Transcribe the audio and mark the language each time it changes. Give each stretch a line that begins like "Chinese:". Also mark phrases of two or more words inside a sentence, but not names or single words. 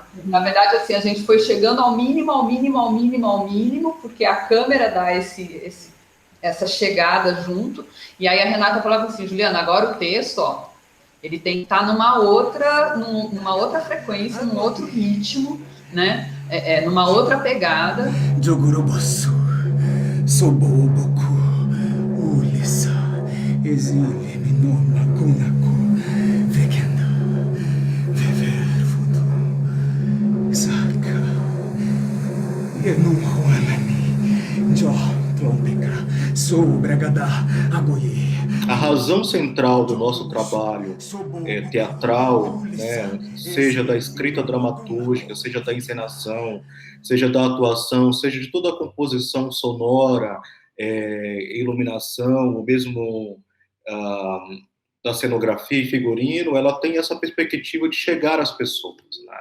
Portuguese: Na verdade, assim, a gente foi chegando ao mínimo, porque a câmera dá essa chegada junto, e aí a Renata falava assim, Juliana, agora o texto, ó, ele tem que estar numa outra frequência, num outro ritmo, né? Numa outra pegada. Jogurobosu, Soboboku, Ulissa, Exile, Minoma, Kunako, Vekendo, Vever, Fudu, Saka, Enumhuanani, Jo, Trompeka, Sou, Bragadá, Agoye. A razão central do nosso trabalho teatral, né, seja da escrita dramatúrgica, seja da encenação, seja da atuação, seja de toda a composição sonora, iluminação, ou mesmo da cenografia e figurino, ela tem essa perspectiva de chegar às pessoas, né?